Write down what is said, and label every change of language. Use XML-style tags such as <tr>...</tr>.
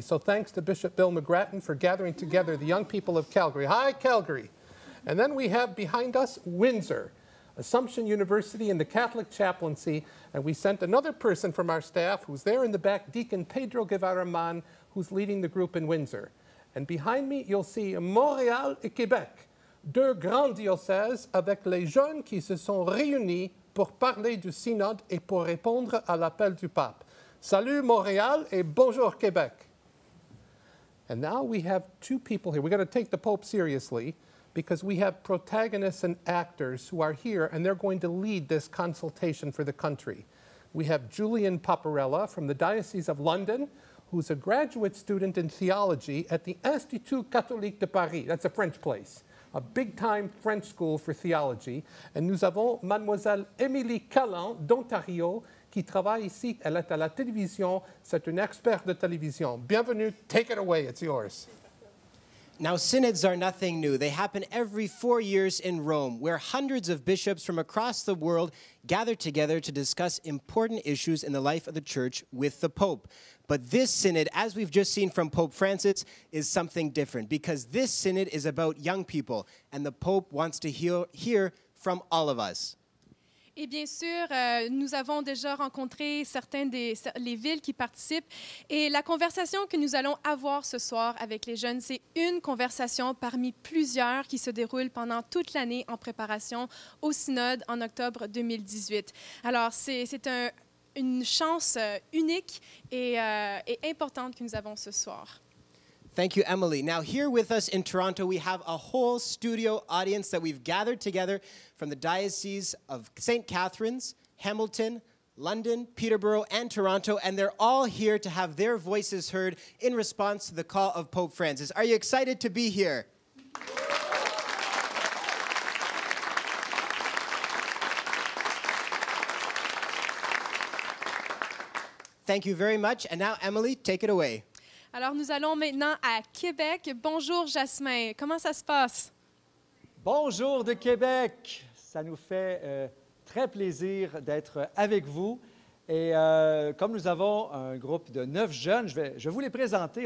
<en>So thanks to Bishop Bill McGrattan for gathering together the young people of Calgary. Hi, Calgary. And then we have behind us Windsor, Assumption University and the Catholic Chaplaincy. And we sent another person from our staff who's there in the back, Deacon Pedro Guevara Man, who's leading the group in Windsor. And behind me, you'll see</en> <fr>Montréal et Québec, deux grands diocèses avec les jeunes qui se sont réunis pour parler du synode et pour répondre à l'appel du pape. Salut Montréal et bonjour Québec.</fr> <en>And now we have two people here. We've got to take the Pope seriously because we have protagonists and actors who are here and they're going to lead this consultation for the country. We have Julian Paparella from the Diocese of London, who's a graduate student in theology at the Institut Catholique de Paris. That's a French place. A big-time French school for theology.</en> <fr>Et nous avons Mademoiselle Émilie Callan d'Ontario qui travaille ici, elle est à la télévision, c'est une experte de télévision. Bienvenue,</fr> <en>take it away, it's yours. Now, synods are nothing new. They happen every 4 years in Rome, where hundreds of bishops from across the world gather together to discuss important issues in the life of the Church with the Pope. But this synod, as we've just seen from Pope Francis, is something different because this synod is about young people, and the Pope wants to hear from all of us.</en> <fr>Et bien sûr, nous avons déjà rencontré les villes qui participent. Et la conversation que nous allons avoir ce soir avec les jeunes, c'est une conversation parmi plusieurs qui se déroulent pendant toute l'année en préparation au synode en octobre 2018. Alors, c'est une chance unique et importante que nous avons ce soir.</fr> <en>Thank you, Emily. Now, here with us in Toronto, we have a whole studio audience that we've gathered together from the Diocese of St. Catharines, Hamilton, London, Peterborough, and Toronto, and they're all here to have their voices heard in response to the call of Pope Francis. Are you excited to be here? Thank you very much. And now, Emily, take it away.</en> <fr>Alors, nous allons maintenant à Québec. Bonjour, Jasmin. Comment ça se passe? Bonjour de Québec. Ça nous fait très plaisir d'être avec vous. Et comme nous avons un groupe de 9 jeunes, je vais vous les présenter.</fr>